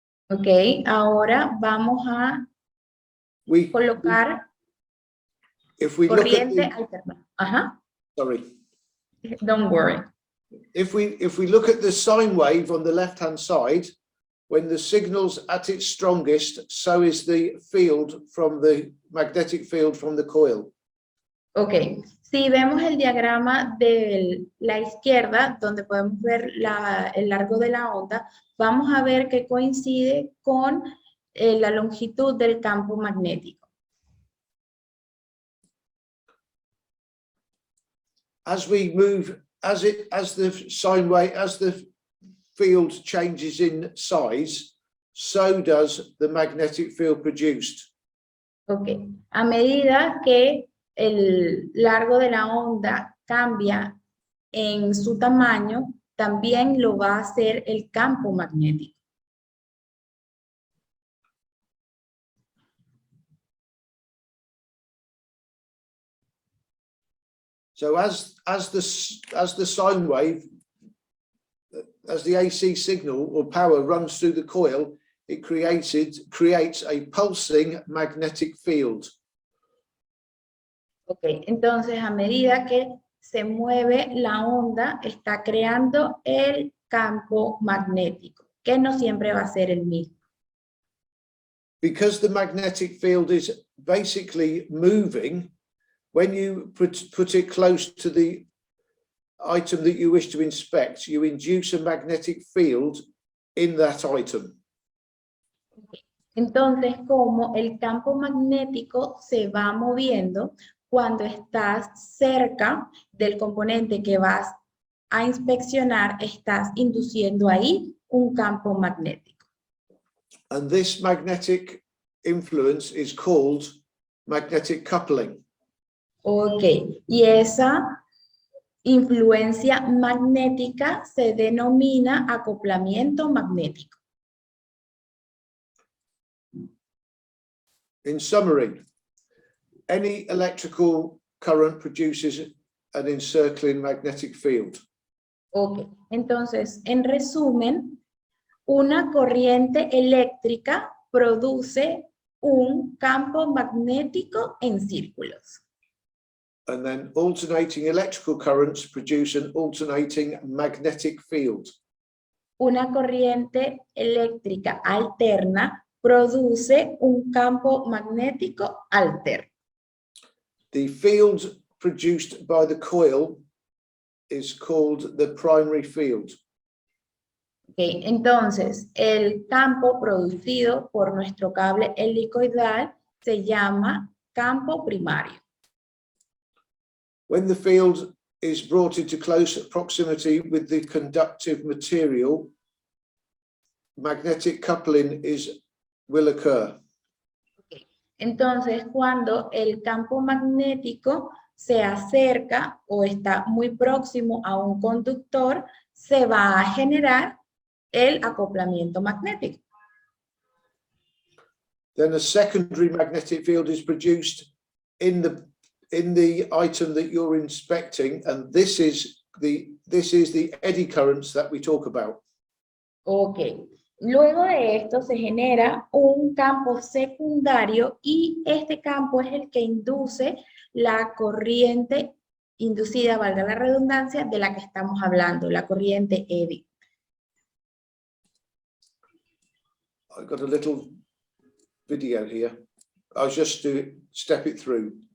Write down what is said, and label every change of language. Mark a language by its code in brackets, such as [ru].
[es] Ok, ahora vamos a colocar corriente alterna. Ajá. [en] Sorry. Don't worry. If we look at the sine wave on the left-hand side, when the signal's at its strongest, so is the field from the magnetic field from the coil. Ok, [es] Si vemos el diagrama de la izquierda, donde podemos ver el largo de la onda, vamos a ver que coincide con la longitud del campo magnético. [en] As we move, as the sine wave, as the field changes in size, so does the magnetic field produced. [es] Ok, a medida que el largo de la onda cambia en su tamaño, también lo va a hacer el campo magnético. [en] So as the sine wave, as the AC signal or power runs through the coil, it creates a pulsing magnetic field. [es] Ok, entonces a medida que se mueve la onda, está creando el campo magnético, que no siempre va a ser el mismo. [en] Because the magnetic field is basically moving, when you put it close to the item that you wish to inspect, you induce a magnetic field in that item. [es] Entonces, como el campo magnético se va moviendo, cuando estás cerca del componente que vas a inspeccionar, estás induciendo ahí un campo magnético. [en] And this magnetic influence is called magnetic coupling. [es] Ok, y esa influencia magnética se denomina acoplamiento magnético. [en] In summary, any electrical current produces an encircling magnetic field. [es] Ok, entonces, en resumen, una corriente eléctrica produce un campo magnético en círculos. [en] And then alternating electrical currents produce an alternating magnetic field. [es] Una corriente eléctrica alterna produce un campo magnético alterno. [en] The field produced by the coil is called the primary field. [es] Okay, entonces, el campo producido por nuestro cable helicoidal se llama campo primario. [en] When the field is brought into close proximity with the conductive material, magnetic coupling will occur. Okay. [es] Entonces, cuando el campo magnético se acerca o está muy próximo a un conductor, se va a generar el acoplamiento magnético. [en] Then a secondary magnetic field is produced in the item that you're inspecting, and this is the eddy currents that we talk about. Ok. [es] Luego de esto se genera un campo secundario y este campo es el que induce la corriente inducida, valga la redundancia, de la que estamos hablando, la corriente eddy. [en] I've got a little video here. I'll just step it through.